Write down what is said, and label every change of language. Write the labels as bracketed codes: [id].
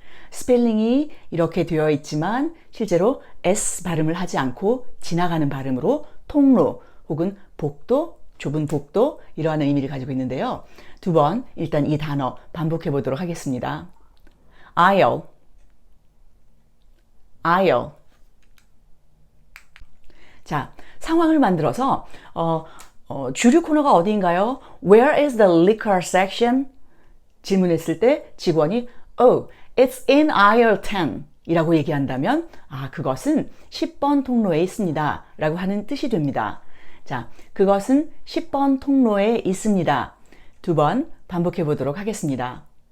[ko] 스펠링이 이렇게 되어 있지만 실제로 S 발음을 하지 않고 지나가는 발음으로 통로 혹은 복도, 좁은 복도 이러한 의미를 가지고 있는데요. 두 번 일단 이 단어 반복해 보도록 하겠습니다. [en] aisle, aisle. [ko] 자, 상황을 만들어서 주류 코너가 어디인가요? [en] Where is the liquor section? [ko] 질문했을 때 직원이 [en] Oh, it's in aisle 10 [ko] 이라고 얘기한다면 그것은 10번 통로에 있습니다 라고 하는 뜻이 됩니다. 자, 그것은 10번 통로에 있습니다. 두 번 반복해 보도록 하겠습니다.